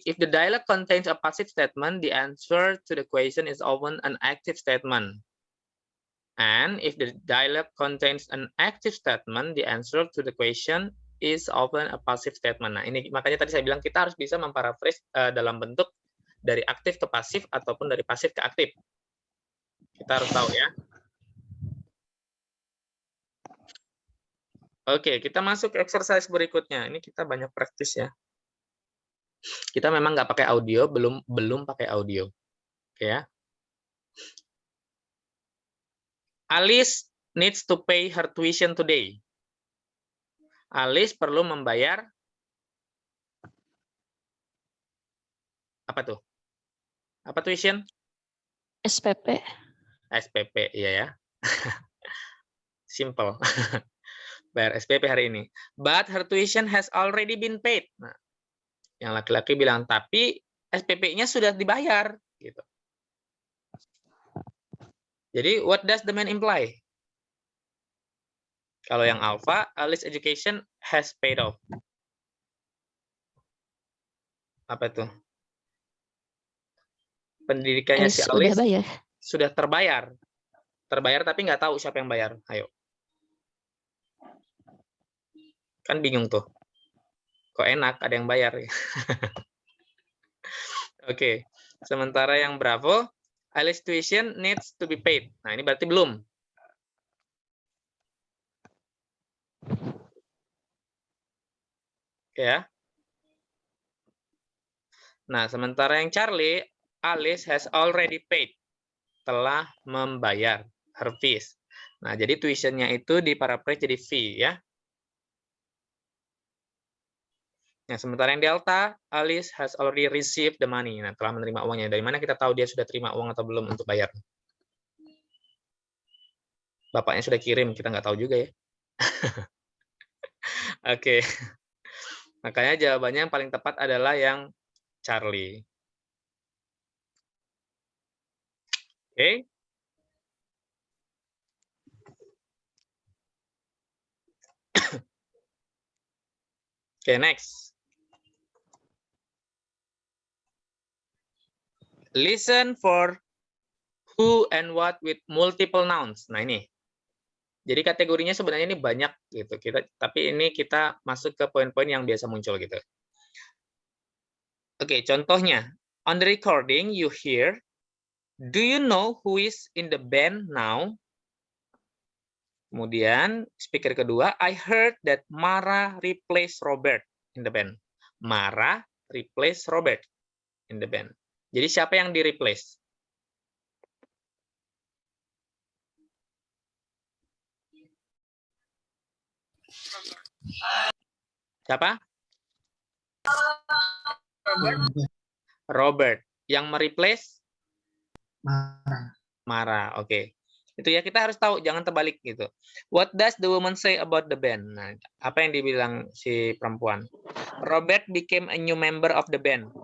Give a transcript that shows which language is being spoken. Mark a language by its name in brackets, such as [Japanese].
[English] If the dialogue contains a passive statement, the answer to the question is often an active statement. And if the dialogue contains an active statement, the answer to the question is often a passive statement. [Indonesian] Nah, ini makanya tadi saya bilang kita harus bisa memparaphrase dalam bentuk dari aktif ke pasif ataupun dari pasif ke aktif. Kita harus tahu ya. Oke, kita masuk ke exercise berikutnya. Ini kita banyak praktis ya. Kita memang nggak pakai audio, belum pakai audio. Oke ya. [English] Alice needs to pay her tuition today. [Indonesian] Alice perlu membayar apa tuh? Apa tuition? SPP. SPP, iya ya. Simple. Bayar SPP hari ini. [English] But her tuition has already been paid. [Indonesian] Nah, yang laki-laki bilang, tapi SPP-nya sudah dibayar. Gitu. [English] Jadi, what does the man imply? [Indonesian] Kalau yang [English] alpha, Alice education has paid off. [Indonesian] Apa itu? Pendidikannya si Alice sudah terbayar. Terbayar tapi nggak tahu siapa yang bayar. Ayo. Kan bingung tuh. Kok enak ada yang bayar. Oke. Sementara yang bravo, [English] Alice tuition needs to be paid. [Indonesian] Nah, ini berarti belum. Oke ya. [English] Nah, [Indonesian] sementara yang [English] Charlie, Alice has already paid. [Indonesian] Telah membayar [English] her fees. [Indonesian] Nah, jadi tuitionnya itu diparaphrase jadi fee ya. [English] Nah, [Indonesian] sementara yang [English] Delta, Alice has already received the money. [Indonesian] Nah, telah menerima uangnya. Dari mana kita tahu dia sudah terima uang atau belum untuk bayar? Bapaknya sudah kirim, kita nggak tahu juga ya. Oke. Makanya jawabannya yang paling tepat adalah yang Charlie. Oke. Oke, next. [English] Listen for who and what with multiple nouns. [Indonesian] Nah, ini. Jadi kategorinya sebenarnya ini banyak gitu. Tapi ini kita masuk ke poin-poin yang biasa muncul gitu. Oke, contohnya. [English] On the recording you hear, do you know who is in the band now? [Indonesian] Kemudian speaker kedua, [English] I heard that Mara replaced Robert in the band. Mara replaced Robert in the band. [Indonesian] Jadi siapa yang di-replace? Siapa? Robert. Yang mereplace? Mara. Oke. Itu ya, kita harus tahu, jangan terbalik gitu. [English] What does the woman say about the band? Nah, [Indonesian] apa yang dibilang si perempuan? [English] Robert became a new member of the band.